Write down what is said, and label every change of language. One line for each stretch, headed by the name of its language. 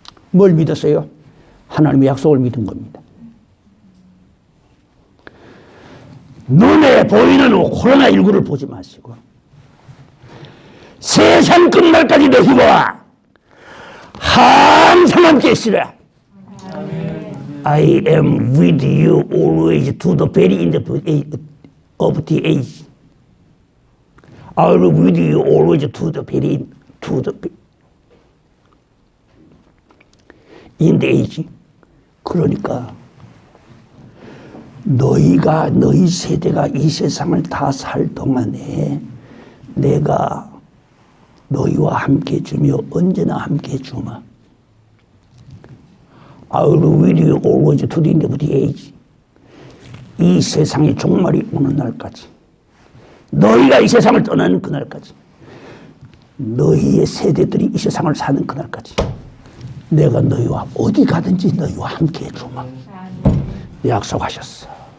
Korean: 뭘 믿었어요? 하나님의 약속을 믿은 겁니다. 눈에 보이는 코로나19를 보지 마시고 세상 끝날까지 너희와 항상 함께 있으라.
English: I am with you always to the very end of the age. I will be with you always to the very end, in the age.
Korean: 그러니까 너희 세대가 이 세상을 다 살 동안에 내가 너희와 함께 해주며 언제나 함께 해주마.
English: I will with you always to the end of the age.
Korean: 이 세상의 종말이 오는 날까지, 너희가 이 세상을 떠나는 그날까지, 너희의 세대들이 이 세상을 사는 그날까지 내가 너희와 어디 가든지 너희와 함께 해주마. 약속하셨어.